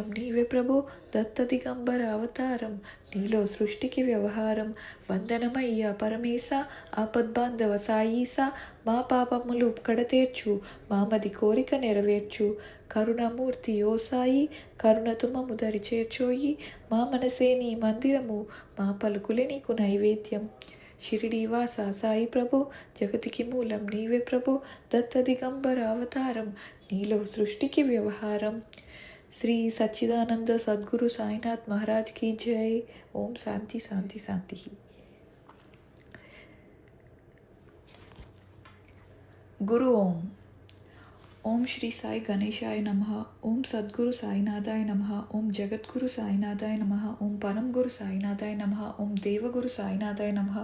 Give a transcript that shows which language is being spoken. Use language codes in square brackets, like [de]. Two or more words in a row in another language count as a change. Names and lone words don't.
[te] నీవే ప్రభో దత్త దిగంబర అవతారం నీలో సృష్టికి వ్యవహారం వందనమయ్యా పరమేశ ఆపద్బాంధవ సాయీసా మా పాపములు కడతేర్చు మామది కోరిక నెరవేర్చు కరుణమూర్తి ఓ సాయి కరుణతో మము దరి చేర్చోయి మా మనసే నీ మందిరము మా పలుకులే నీకు నైవేద్యం షిరిడీవాస సాయి ప్రభో, జగతికి మూలం నీవే ప్రభో, దత్త దిగంబర అవతారం, నీలో సృష్టికి వ్యవహారం. శ్రీ సచ్చిదానంద సద్గురు సాయినాథ్ మహారాజ్ [hi] की जय. [sa] ओम शांति शांति शांति. गुरु ओम. ओम श्री साई गणेशाय नमः. ओम सद्गुरु साईनाथाय नमः. ओम जगद्गुरु साईनाथाय नमः. ओम परम गुरु साईनाथाय नमः. ओम देवगुरु साईनाथाय नमः.